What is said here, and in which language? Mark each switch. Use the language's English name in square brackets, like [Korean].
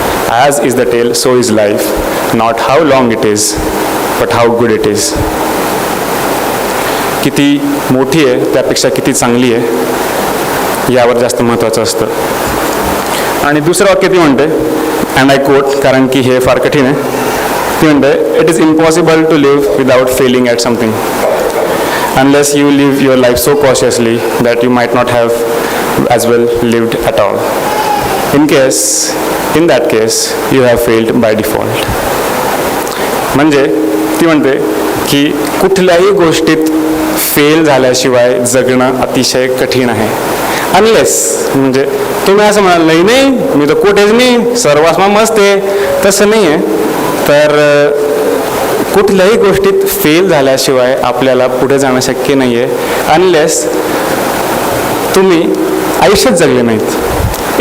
[English] As is the tale so is life, not how long it is but how good it is. [Marathi] किती मोठी आहे त्यापेक्षा किती चांगली आहे यावर जास्त महत्त्वाचं असतं. आणि दुसरं वाक्य ती म्हणते, [English] and I quote, [Marathi] कारण की हे फार कठीण आहे. ती म्हणते, [English] It is impossible to live without failing at something unless you live your life so cautiously that you might not have as well lived at all. In that case, you have failed by default. [Marathi] म्हणजे ती म्हणते की कुठल्याही गोष्टीत fail झाल्याशिवाय जगणं अतिशय कठीण आहे. अनलेस, म्हणजे तुम्ही असं म्हणाल, नाही मी तर कुठेच नाही, सर्वास्मा मस्त आहे, तसं नाही आहे. तर कुठल्याही गोष्टीत फेल झाल्याशिवाय आपल्याला पुढे जाणं शक्य नाही आहे, अनलेस तुम्ही आयुष्यात जगले नाहीत.